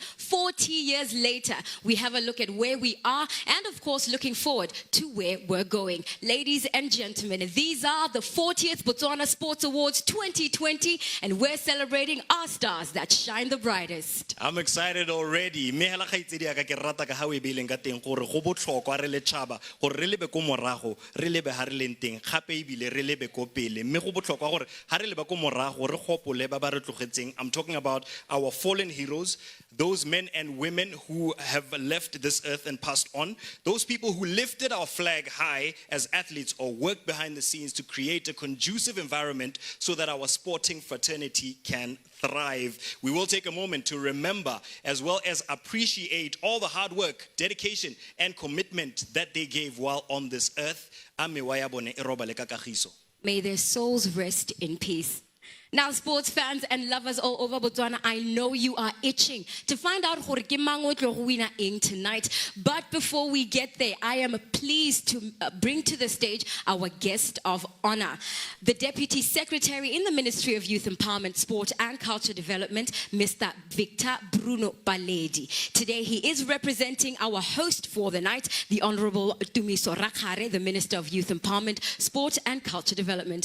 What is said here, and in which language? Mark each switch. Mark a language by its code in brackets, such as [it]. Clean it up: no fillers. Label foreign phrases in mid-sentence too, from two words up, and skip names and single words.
[en] 40 years later, we have a look at where we are and, of course, looking forward to where we're going. Ladies and gentlemen, these are the 40th Botswana Sports Awards 2020, and we're celebrating our stars that shine the brightest. I'm excited already. [tn] o e beileng ka teng gore go botlhokwa re le tšhaba gore re lebe ko morago re lebe ha re leng teng gape ebile re lebe ko pele mme go botlhokwa gore ha re leba ko morago re gopole ba ba re tlogetseng. [en] I'm talking about our fallen heroes, those men and women who have left this earth and passed on, those people who lifted our flag high as athletes or worked behind the scenes to create a conducive environment so that our sporting fraternity can thrive. We will take a moment to remember as well as appreciate all the hard work, dedication, and commitment that they gave while on this earth. May their souls rest in peace. Now, sports fans and lovers all over Botswana, I know you are itching to find out [tn] gore ke mang o tlo go wina eng [en] tonight. But before we get there, I am pleased to bring to the stage our guest of honor, the Deputy Secretary in the Ministry of Youth Empowerment, Sport and Culture Development, Mr. Victor Bruno Baledi. Today, he is representing our host for the night, the Honorable Tumiso Rakhare, the Minister of Youth Empowerment, Sport and Culture Development.